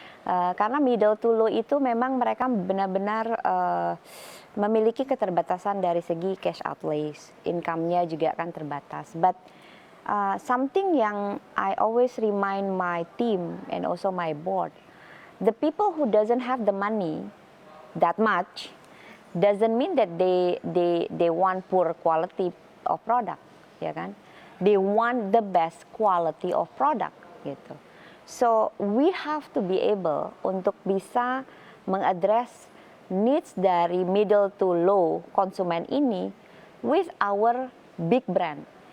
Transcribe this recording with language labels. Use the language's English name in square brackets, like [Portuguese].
[Indonesian] Karena middle to low itu memang mereka benar-benar memiliki keterbatasan dari segi cash outlays, income-nya juga akan terbatas. [English] But something [Indonesian] yang [English] I always remind my team and also my board, the people who doesn't have the money that much doesn't mean that they want poor quality of product, [Indonesian] ya kan? [English] They want the best quality of product gitu. So we have to be able [Indonesian] untuk bisa mengadres [English] needs [Indonesian] dari [English] middle to low [Indonesian] konsumen ini [English] with our big brand.